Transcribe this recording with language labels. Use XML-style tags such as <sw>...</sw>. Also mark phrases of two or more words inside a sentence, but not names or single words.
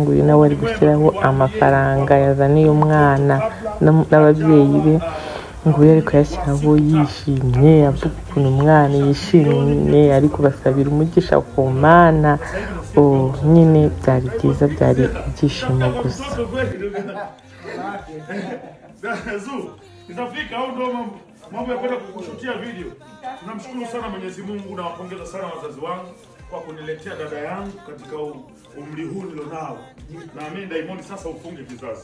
<rw>Nguyu nawe ari gushyiraho amafaranga yazaniye umwana n'ababyeyi be. Nguyu ari kuyashyiraho yishimye, avuga ukuntu umwana yishimye, ari kubasabira umugisha ku Mana. Nyine byari byiza, byari ibyishimo gusa.</rw> <sw>Mambo ya kwenda kukushutia video. Tunamshukuru sana Mwenyezi Mungu na wapongeza sana wazazi wangu kwa kuniletea dada yangu katika umri huu nilionao. Naamini Diamond sasa ufunge kizazi.</sw>